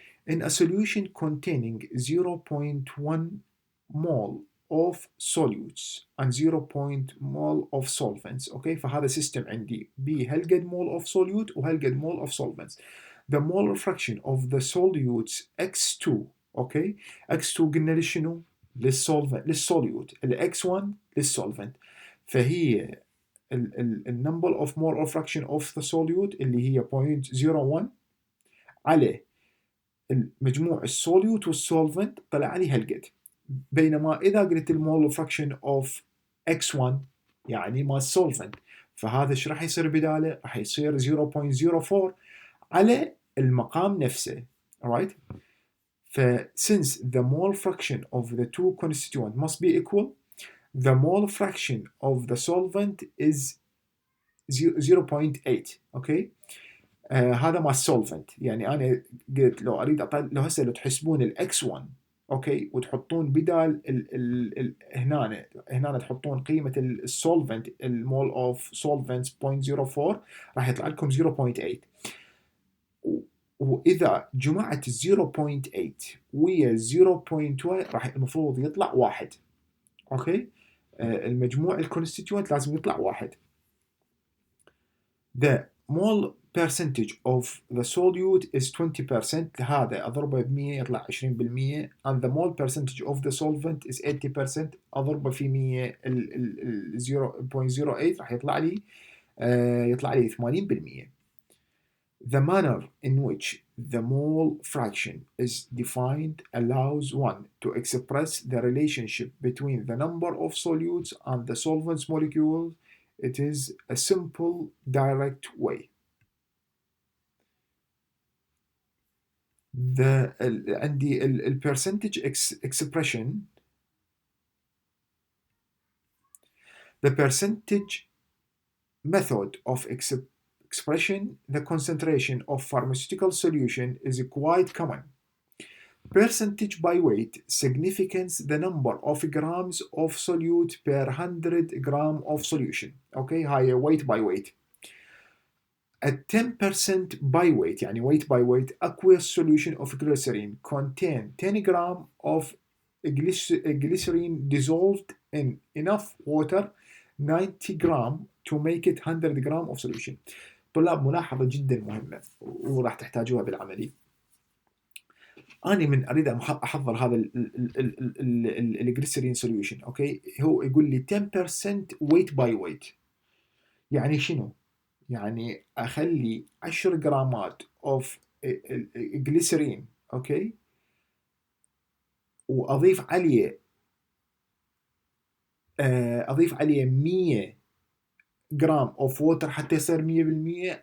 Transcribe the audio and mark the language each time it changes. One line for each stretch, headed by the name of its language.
English: In a solution containing 0.1 mole of solutes and 0.1 mole of solvents.
Arabic: اوكي فهذا سيستم عندي بهالقد mole of solute وهالقد mole of solvents.
English: The molar fraction of the solutes X2.
Arabic: اوكي X2 قلنا لشنو؟ للسوليوت. ال X1 للسولفنت. فهي النمبر
English: of molar fraction of the solute
Arabic: اللي هي 0.01 على المجموع السوليوت والسولفنت طلع لي هالقد. بينما اذا قلت المول فراكشن اوف x1 يعني ما السولفنت، فهذا ايش راح يصير بداله؟ راح يصير 0.04 على المقام نفسه.
English: alright. since the mole fraction of the two constituents must be equal, the mole fraction of the solvent is 0.8.
Arabic: اوكي هذا مع السولفنت. يعني انا قلت لو اريد لو هسه لو تحسبون الاكس 1 اوكي وتحطون بدال هنا تحطون قيمه السولفنت المول اوف سولفنت 0.04 راح يطلع لكم 0.8. واذا جمعت 0.8 ويا 0.1 راح المفروض يطلع 1. اوكي المجموع الكونستيتوينت لازم يطلع 1.
English: The mole percentage of the solute is 20%.
Arabic: هذا أضربه ب 100 يطلع 20%.
English: and the mole percentage of the solvent is 80%.
Arabic: أضربه في 100 0.08 راح يطلع لي 80%.
English: The manner in which the mole fraction is defined allows one to express the relationship between the number of solutes and the solvent's molecules. It is a simple, direct way.
Arabic: عندي ال percentage expression.
English: The percentage method of expression the concentration of pharmaceutical solution is quite common. Percentage by weight signifies the number of grams of solute per 100 gram of solution. Okay,
Arabic: هاي
English: weight by weight. A 10% by weight يعني weight by weight aqueous solution of glycerin contain 10 gram of glycerin dissolved in enough water 90 gram to make it 100 gram of solution.
Arabic: طلاب ملاحظة جدا مهمة وراح تحتاجوها بالعملي. أنا من أريد أحضر هذا الجليسرين سوليوشن أوكي هو يقول لي 10% weight by weight. يعني شنو؟ يعني أخلي 10 جرامات اوف جليسرين اوكي واضيف عليه 100 جرام اوف ووتر حتى يصير 100%.